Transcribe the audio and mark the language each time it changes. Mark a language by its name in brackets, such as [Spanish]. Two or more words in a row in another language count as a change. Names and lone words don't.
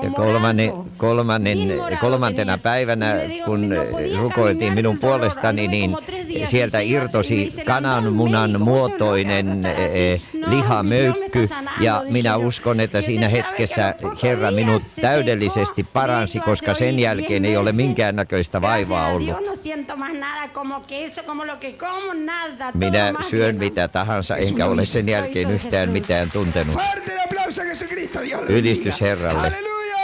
[Finnish] Ja [Spanish] morado. Bien morado [Finnish] kolmantena [Spanish] tenía. [Finnish] päivänä, [Spanish] Y le digo, [Finnish] kun [Spanish] no podía [Finnish] rukoiltiin [Spanish] caminar [Finnish] minun [Spanish] del dolor. [Finnish] puolestani, [Spanish] Anduve [Finnish] niin [Spanish] como 3 días [Finnish] sieltä [Spanish] así, [Finnish] irtosi [Spanish] me dice, [Finnish] kananmunan [Spanish] "Anda al médico, [Finnish] muotoinen [Spanish] vos solo vas a estar así". No, [Finnish] lihamöykky, [Spanish] Dios me está sanando, [Finnish] ja [Spanish] dije [Finnish] minä [Spanish] yo. [Finnish] uskon, että [Spanish] Y [Finnish] siinä [Spanish] usted sabe [Finnish] hetkessä [Spanish] que a los pocos [Finnish] Herra [Spanish] días [Finnish] minut [Spanish] se [Finnish] täydellisesti [Spanish] secó, [Finnish] paransi, [Spanish] de [Finnish] koska [Spanish] hecho, [Finnish] sen [Spanish] hace [Finnish] jälkeen ei [Spanish] 10 [Finnish] ole [Spanish] meses. [Finnish] minkäännäköistä vaivaa [Spanish] Gracias a [Finnish] ollut. [Spanish] Dios no siento más nada como queso, como lo que como, nada. todo [Finnish] Minä [Spanish] más [Finnish] syön [Spanish] bien. [Finnish] mitä tahansa, enkä ole sen jälkeen yhtään mitään tuntenut. [Spanish] Fuerte el aplauso a Jesucristo, Dios le [Finnish] Ylistys [Spanish] bendiga. [Finnish] Herralle. [Spanish] Aleluya.